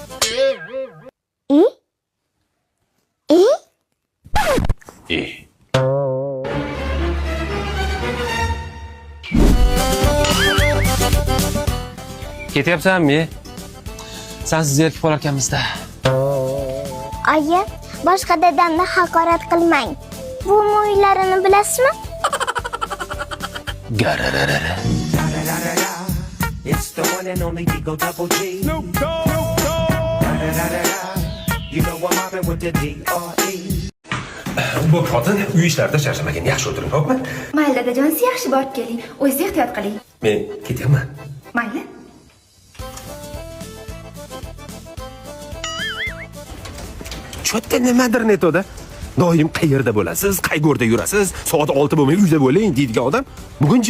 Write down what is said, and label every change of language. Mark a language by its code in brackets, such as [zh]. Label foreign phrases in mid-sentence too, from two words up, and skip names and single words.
[uz] Ketyapsanmi? Sensiz zerikib qolarkanmiz-da. Aya, boshqa dadamni haqorat qilmang. Bu o'yinlarini bilasizmi? Gararara. [en] It's the one and only Digo Double G. Snoop Dogg. You know I'm mobbing with the D.R.E. [uz] Bu xotin uy ishlarida charchamagan, yaxshi o'tiring, xo'pmi? Mayli dadajon, siz yaxshi borib keling. O'zingiz ehtiyot qiling. Men ketyapman. Mayli. Cho'tta nimadir netoda. Doim qayerda bo'lasiz, qayg'urda yurasiz, soat 6 bo'lmay uyda bo'ling deydigan odam bugun jim.